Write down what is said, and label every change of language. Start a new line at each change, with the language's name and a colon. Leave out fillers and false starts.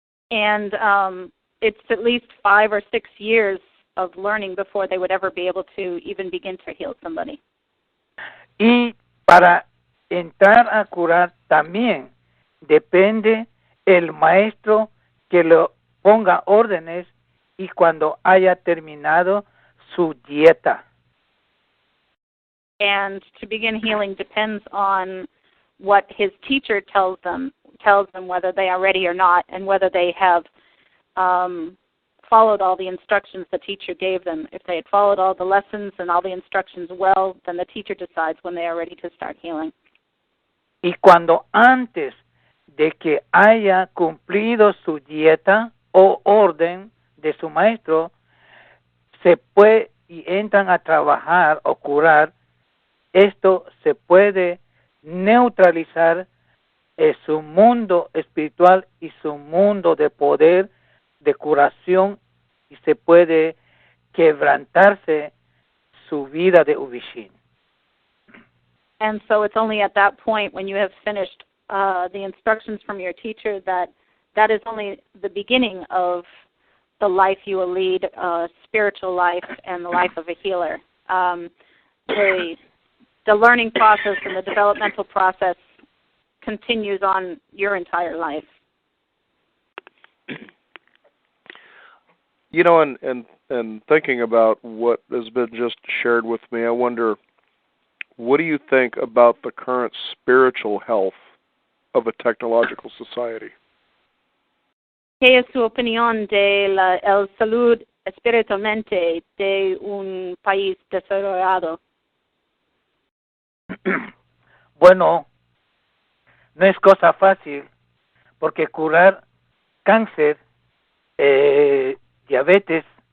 English: And it's at least 5 or 6 years of learning before they would ever be able to even begin to heal somebody.
Spanish: Y para entrar a curar también depende el maestro que lo ponga órdenes y cuando haya terminado su dieta.
English: And to begin healing depends on what his teacher tells them whether they are ready or not, and whether they have followed all the instructions the teacher gave them. If they had followed all the lessons and all the instructions well, then the teacher decides when they are ready to start healing.
Spanish: Y cuando antes de que haya cumplido su dieta o orden de su maestro, se puede y entran a trabajar o curar, esto se puede neutralizar su mundo espiritual y su mundo de poder, de curación, y se puede quebrantarse su vida de Ubishin.
English: And so it's only at that point, when you have finished the instructions from your teacher, that is only the beginning of the life you will lead, spiritual life and the life of a healer. The learning process and the developmental process continues on your entire life. You know, and thinking about what has been just shared with me, I wonder, what do you think about the current spiritual health of a technological society?
Spanish: ¿Qué es su opinión de la salud espiritualmente de un país desarrollado? Bueno, no es cosa fácil, porque curar cáncer, diabetes,